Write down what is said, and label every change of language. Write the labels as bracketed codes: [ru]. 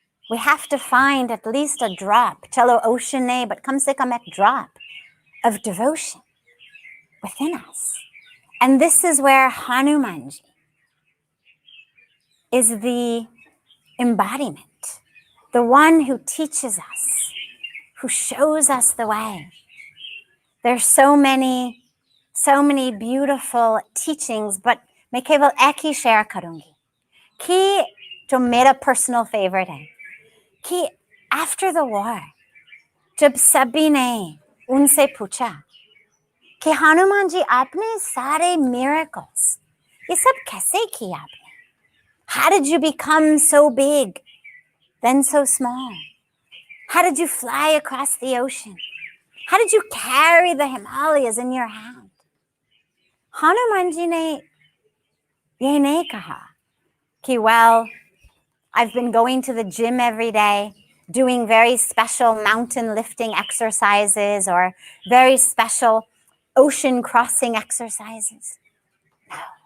[en] We have to find at least a drop, [hi] chalo ocean nahi, [en] but [hi] kam se kam ek [en] drop of devotion within us. And this is where Hanumanji is the embodiment, the one who teaches us, who shows us the way. There's so many beautiful teachings, but [hi] मैं केवल एक ही share करूंगी कि जो मेरा personal favorite है कि [en] after the war [hi] जब सभी ने उनसे पूछा कि हनुमान जी आपने सारे miracles ये सब कैसे किया आपने? [en] How did you become so big, then so small? How did you fly across the ocean? How did you carry the Himalayas in your hand? [hi] Hanuman ji ne ye nahi kaha ki, [en] well, I've been going to the gym every day, doing very special mountain lifting exercises or very special ocean crossing exercises. No.